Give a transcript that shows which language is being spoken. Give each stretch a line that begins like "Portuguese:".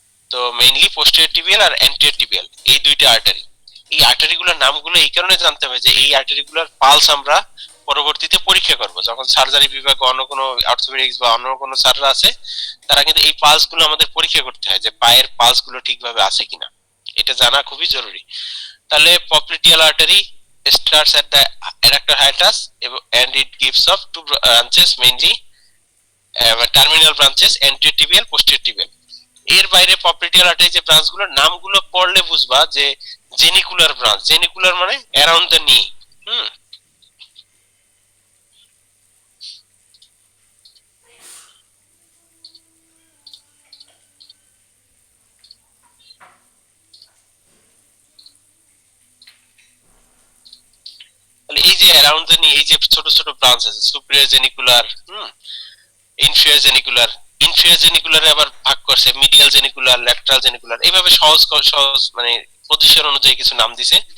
Bangla: তো mainly posterior tibial আর anterior tibial এই দুইটা আর্টারি। এই আর্টারিগুলোর নামগুলো এই কারণে জানতে হবে যে এই আর্টারিগুলোর পালস আমরা পরবর্তীতে পরীক্ষা করব, যখন সার্জারি বিভাগে অন্য কোনো অর্থোপেডিক্স বা অন্য কোনো স্যাররা আছে, তারা কিন্তু এই পালস গুলো আমাদের পরীক্ষা করতে হয় যে পায়ের পালস গুলো ঠিকভাবে আছে কিনা, এটা জানা খুবই জরুরি। তাহলে
English: popliteal artery starts at the adductor hiatus and it gives off two branches, mainly
Bangla: terminal branches, anterior tibial, posterior tibial. এর বাইরে পপলিটিয়াল আর্টারি যে ব্রাঞ্চগুলোর নামগুলো পড়লে বুঝবা যে জেনিকুলার ব্রাঞ্চ। জেনিকুলার মানে
English: Around the knee.
Bangla: হুম তাহলে এই যে
English: around the knee,
Bangla: এই যে ছোট ছোট ব্রাঞ্চ আছে, সুপিরিয়র জেনিকুলার, ইনফিরিয়র জেনিকুলার, ইনফিরিয়র জেনিকুলারে আবার ভাগ করছে মিডিয়াল জেনিকুলার, ল্যাটারাল জেনিকুলার, এইভাবে সহজ সহজ মানে পজিশন অনুযায়ী কিছু নাম দিছে।